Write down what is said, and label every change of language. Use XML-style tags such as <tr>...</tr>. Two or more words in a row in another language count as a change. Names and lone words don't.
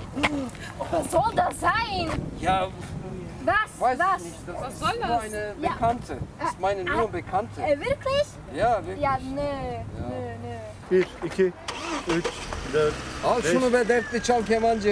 <de>Was soll das sein? Ja, Was? weiß Was? ich nicht. Das Was ist soll nur das? eine Ja. Bekannte. Das ist meine nur Bekannte. Wirklich? Ja, wirklich.</de> <tr>Ya nö. 1, 2, 3, 4, Al şunu be dertli çal kemancı.</tr>